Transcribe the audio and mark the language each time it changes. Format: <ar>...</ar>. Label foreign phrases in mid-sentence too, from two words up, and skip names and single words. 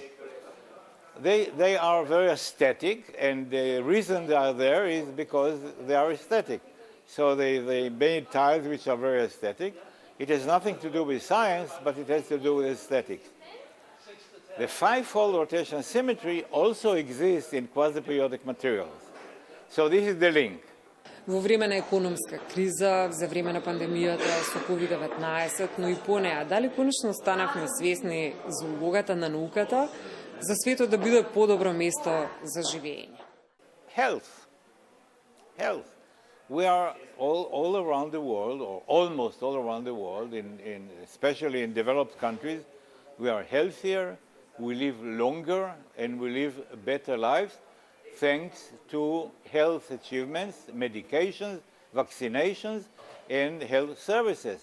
<en>They are very aesthetic, and the reason they are there is because they are aesthetic. So they made tiles which are very aesthetic. It has nothing to do with science, but it has to do with aesthetics. The five-fold rotation symmetry also exists in quasi-periodic materials. So this is the link.</en> <mk>Во време на економска криза, за време на пандемијата со COVID-19, но и по неа, дали конечно станавме свесни за улогата на науката за светот да биде по-добро место за живење?</mk> <en>Health. We are all around the world, or almost all around the world, especially in developed countries, we are healthier, we live longer, and we live better lives thanks to health achievements, medications, vaccinations, and health services.</en>